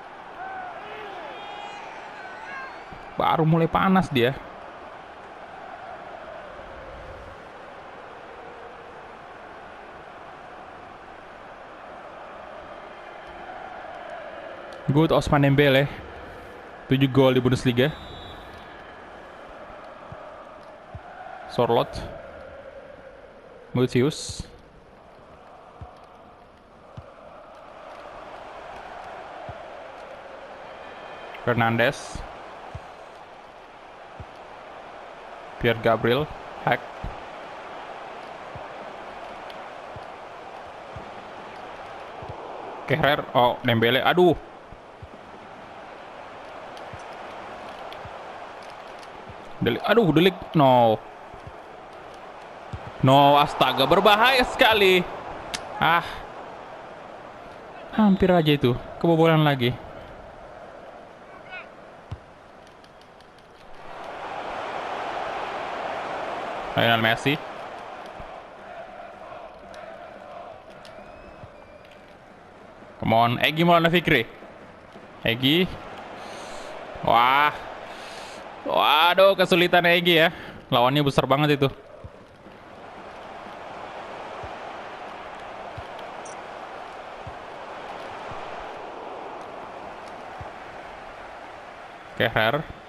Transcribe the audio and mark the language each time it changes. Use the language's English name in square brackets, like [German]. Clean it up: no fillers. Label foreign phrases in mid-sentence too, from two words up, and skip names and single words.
[Indonesian] Baru mulai panas dia. Good Osman Dembele. 7 gol di Bundesliga. Sorloth. Mucius. Fernandes. Pierre Gabriel. Hack. Kehrer. Oh, Dembele. Aduh. Delik. No, astaga, berbahaya sekali. Hampir aja itu, kebobolan lagi. Lionel Messi. [English] Come on, [Indonesian] Egy Maulana Fikri. Egy. Wah. Waduh, kesulitan Egy ya. Lawannya besar banget itu. Kehrer.